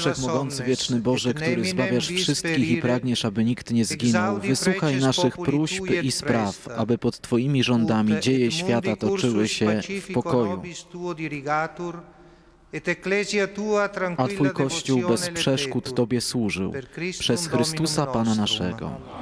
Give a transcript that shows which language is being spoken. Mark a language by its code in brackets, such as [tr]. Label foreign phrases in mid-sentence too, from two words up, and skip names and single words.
[pl] Wszechmogący, [la] omnes, [pl] wieczny Boże, [la] et [pl] który [la] neminem [pl] zbawiasz [la] vis [pl] wszystkich i [la] perire, [pl] pragniesz, aby nikt nie zginął, [la] exaudi [pl] wysłuchaj [la] preces [pl] naszych [la] populi [pl] próśb [la] tui et [pl] i spraw, [la] presta, [pl] aby pod Twoimi rządami [la] ut [pl] dzieje [la] et [pl] świata [la] mundi [pl] toczyły [la] cursus [pl] się w [la] pacifico [pl] pokoju, [la] nobis tuo dirigatur, et ecclesia tua [pl] a [la] tranquilla [pl] Twój Kościół bez [la] devocione [pl] przeszkód [la] letetur, [pl] Tobie służył, [la] per Christum [pl] przez Chrystusa [la] Dominum [pl] Pana [la] nostrum. [pl] naszego.